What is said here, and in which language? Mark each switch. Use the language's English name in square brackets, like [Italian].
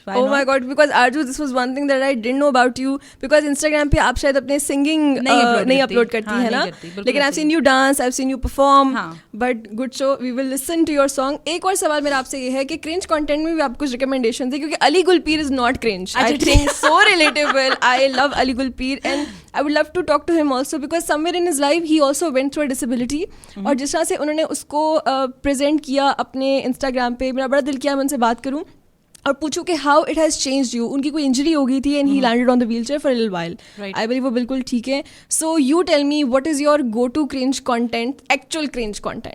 [English] oh my God, because Arzoo this was one thing that I didn't know about you, because Instagram [Hindi] पे आप शायद अपने singing नहीं upload करती है ना, लेकिन [English] I have seen you dance, I have seen you perform. But good show, we will listen to your song. [Hindi] एक और सवाल मेरा आपसे ये है कि क्रिंज कंटेंट में भी आप कुछ रिकमेंडेशन थे, क्योंकि Ali गुलपीर [English] Is not cringe. I think so relatable. I love Ali Gulpir and I would love to talk to him also because somewhere in his life he also went through a disability. [Hindi] और जिस तरह से उन्होंने उसको प्रेजेंट किया अपने इंस्टाग्राम पे, मेरा बड़ा दिल किया मैं उनसे बात करूं और पूछूं कि [English] How it has changed you. [Hindi] उनकी कोई इंजरी हो गई थी [English] And he landed on the wheelchair for a little while. I believe [Hindi] वो बिल्कुल ठीक है. [English] So you tell me what is your go to cringe content, actual cringe content.